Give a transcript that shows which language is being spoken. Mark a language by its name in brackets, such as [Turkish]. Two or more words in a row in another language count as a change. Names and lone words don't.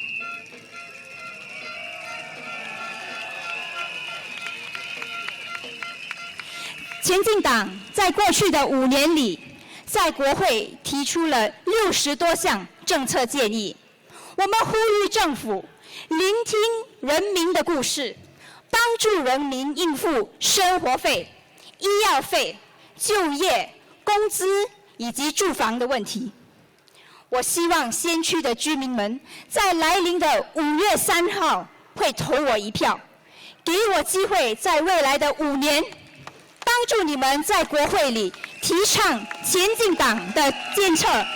[Chinese] 前進黨在過去的5年裡，在國會提出了60多項政策建議。我們呼籲政府聆聽人民的故事， 帮助人民应付生活费、医药费、就业、工资以及住房的问题。我希望先驱的居民们在来临的5月3号会投我一票，给我机会在未来的5年，帮助你们在国会里提倡前进党的政策，